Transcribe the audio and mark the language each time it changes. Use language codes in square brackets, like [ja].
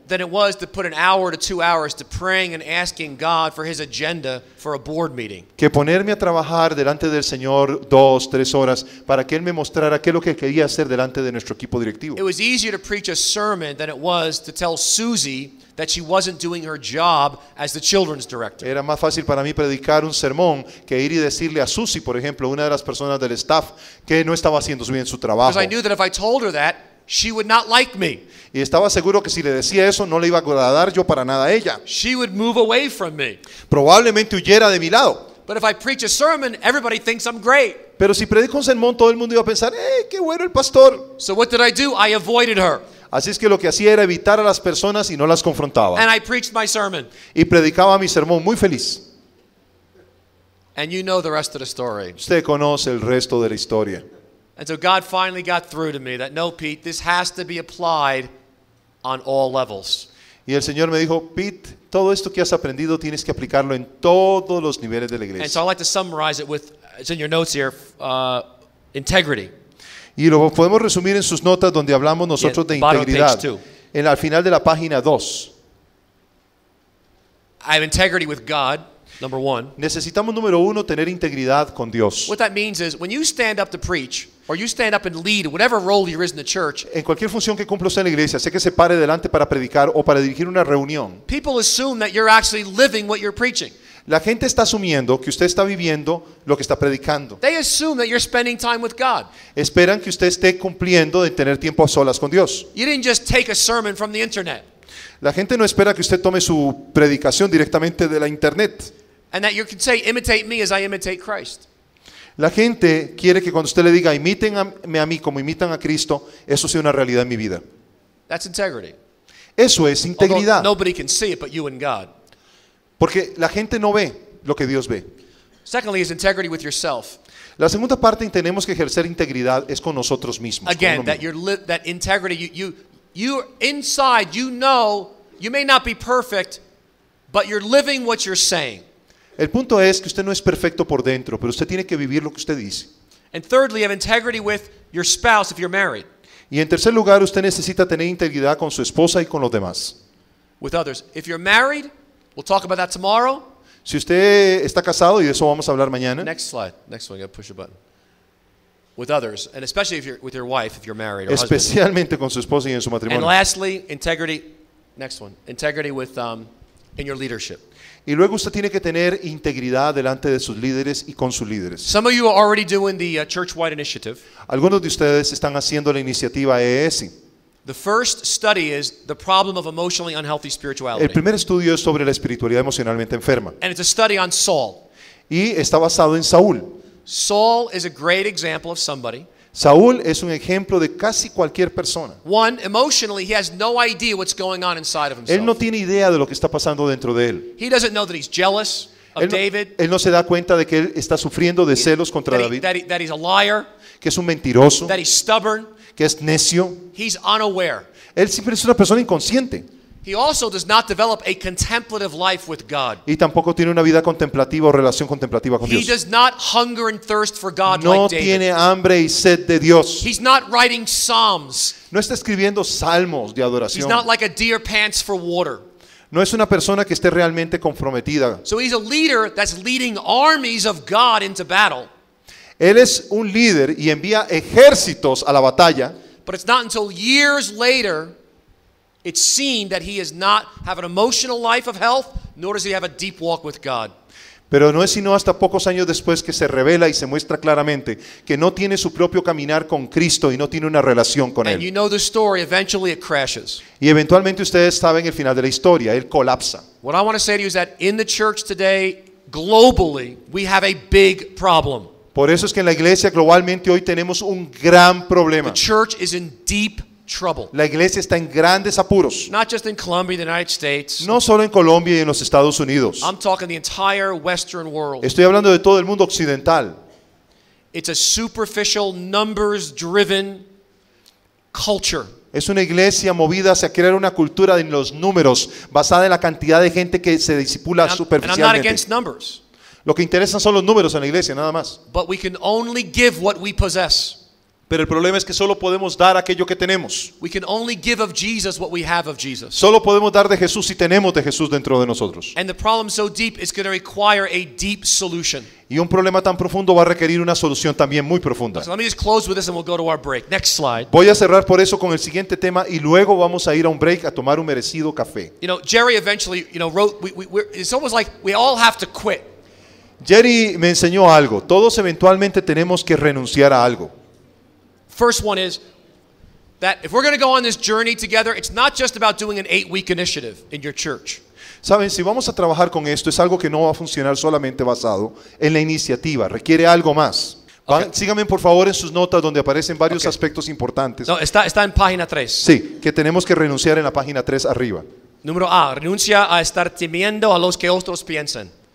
[en] than it was to put an hour to 2 hours to praying and asking God for His agenda for a board meeting. [es] que ponerme a trabajar delante del Señor 2, 3 horas para que Él me mostrara qué es lo que quería hacer delante de nuestro equipo directivo. [en] It was easier to preach a sermon than it was to tell Susie that she wasn't doing her job as the children's director. [es] Era más fácil para mí predicar un sermón que ir y decirle a Susie, por ejemplo, una de las personas del staff, que no estaba haciendo bien su trabajo. [en] Because I knew that if I told her that, she would not like me. [es] Y estaba seguro que si le decía eso no le iba a agradar yo para nada a ella. [en] She would move away from me. [es] Probablemente huyera de mi lado. [en] But if I preach a sermon, everybody thinks I'm great. [es] Pero si predico un sermón, todo el mundo iba a pensar, qué bueno el pastor. [en] So what did I do? I avoided her. [es] Así es que lo que hacía era evitar a las personas y no las confrontaba. [en] And I preached my sermon. [es] Y predicaba mi sermón muy feliz. [en] And you know the rest of the story. [es] Usted conoce el resto de la historia. [en] And so God finally got through to me that no, Pete, this has to be applied on all levels. [es] Y el Señor me dijo, Pete, todo esto que has aprendido tienes que aplicarlo en todos los niveles de la [en] And so [es] iglesia. [en] I like to summarize it with, it's in your notes here, integrity. [es] Y lo podemos resumir en sus notas donde hablamos nosotros de [en] bottom of [es] integridad. [en] page 2. [es] Al final de la página 2. [en] I have integrity with God, number 1. [es] Necesitamos, número 1, tener integridad con Dios. [en] What that means is when you stand up to preach, or you stand up and lead, whatever role there is in the church, [es] En cualquier función que cumpla usted en la iglesia, sé que se pare delante para predicar o para dirigir una reunión, [en] people assume that you're actually living what you're preaching. [es] la gente está asumiendo que usted está viviendo lo que está predicando. [en] They assume that you're spending time with God. [es] Esperan que usted esté cumpliendo de tener tiempo a solas con Dios. [en] You didn't just take a sermon from the internet. [es] La gente no espera que usted tome su predicación directamente de la internet. [en] And that you can say, imitate me as I imitate Christ. [es] La gente quiere que cuando usted le diga, imítenme a mí como imitan a Cristo, eso sea una realidad en mi vida. [en] That's integrity. [es] Eso es [en] Although [es] integridad. [en] nobody can see it but you and God. [es] Porque la gente no ve lo que Dios ve. [en] Secondly is integrity with yourself. [es] La segunda parte en tenemos que ejercer integridad es con nosotros mismos. con [en] Again, [es] uno [en] that [es] mismo. [en] that integrity, you inside, you know, you may not be perfect, but you're living what you're saying. [es] El punto es que usted no es perfecto por dentro, pero usted tiene que vivir lo que usted dice. [en] And thirdly, you have integrity with your spouse if you're married, [es] Y en tercer lugar, usted necesita tener integridad con su esposa y con los demás. [en] with others. If you're married, we'll talk about that tomorrow. [es] Si usted está casado, y de eso vamos a hablar mañana, [en] Next slide. Next one. You got to push a button. With others, and especially if you're with your wife, if you're married or husband. [es] especialmente con su esposa y en su [en] And [es] matrimonio. [en] lastly, integrity. Next one. Integrity with in your leadership. [es] Y luego usted tiene que tener integridad delante de sus líderes y con sus líderes. [en] Some of you are already doing the church-wide initiative. [es] Algunos de ustedes están haciendo la iniciativa ES. [en] The first study is the problem of emotionally unhealthy [es] El [en] spirituality. [es] primer estudio es sobre la espiritualidad emocionalmente enferma. [en] And it's a study on Saul. [es] Y está basado en Saúl. [en] Saul is a great example of somebody. [es] Saúl es un ejemplo de casi cualquier persona. [en] One, emotionally, he has no idea what's going on inside of [es] Él no [en] himself. [es] tiene idea de lo que está pasando dentro de él. [en] He doesn't know that he's jealous of David, [es] Él no se da cuenta de que él está sufriendo de celos contra David, [en] that he's a liar, [es] que es un mentiroso, [en] that he's stubborn. [es] que es necio. [en] He's unaware. [es] Él siempre es una persona inconsciente [en] He also does not develop a contemplative life with God. [es] y tampoco tiene una vida contemplativa o relación contemplativa con [en] He [es] Dios. [en] does not hunger and thirst for God [es] No [en] like David. [es] tiene hambre y sed de Dios. [en] He's not writing psalms. [es] No está escribiendo salmos de [en] He's [es] adoración. [en] not like a deer pants for water. [es] No es una persona que esté realmente comprometida. [en] So he's a leader that's leading armies of God into battle. [es] Él es un líder y envía ejércitos a la batalla, [en] But it's not until years later it's seen that he does not have an emotional life of health, nor does he have a deep walk with God. [es] pero no es sino hasta pocos años después que se revela y se muestra claramente que no tiene su propio caminar con Cristo y no tiene una relación con [en] And you [es] Él. [en] know the story, eventually it crashes. [es] Y eventualmente ustedes saben el final de la historia, Él colapsa. [en] What I want to say to you is that in the church today, globally, we have a big problem. [es] Por eso es que en la iglesia globalmente hoy tenemos un gran [en] The [es] problema. [en] church is in deep trouble. [es] La iglesia está en grandes apuros. [en] Not just in Colombia, the United States. [es] No solo en Colombia y en los Estados Unidos. [en] I'm talking the entire Western world. [es] Estoy hablando de todo el mundo occidental. [en] It's a superficial, numbers-driven culture. [es] Es una iglesia movida hacia crear una cultura en los números, basada en la cantidad de gente que se discipula [en] And I'm not [es] superficialmente. [en] against numbers. [es] Lo que interesan son los números en la iglesia, nada más. [en] But we can only give what we possess. [es] Pero el problema es que solo podemos dar aquello que tenemos. [en] We can only give of Jesus what we have of Jesus. [es] Solo podemos dar de Jesús si tenemos de Jesús dentro de nosotros. [en] And the problem so deep is going to require a deep solution. [es] Y un problema tan profundo va a requerir una solución también muy profunda. [en] So let me just close with this and we'll go to our break. Next slide. [es] Voy a cerrar por eso con el siguiente tema y luego vamos a ir a un break a tomar un merecido café. [en] You know, Jerry eventually, wrote, it's almost like we all have to quit. [es] Jerry me enseñó algo. Todos eventualmente tenemos que renunciar a algo. [en] First one is that if we're going to go on this journey together, it's not just about doing an 8-week initiative in your church. [es] Saben, si vamos a trabajar con esto, es algo que no va a funcionar solamente basado en la iniciativa, requiere algo más. [en] Okay. [es] Síganme por favor en sus notas donde aparecen varios aspectos importantes. No, está en página 3. Sí, que tenemos que renunciar en la página 3 arriba. Número A, renuncia a estar temiendo a los que otros piensan.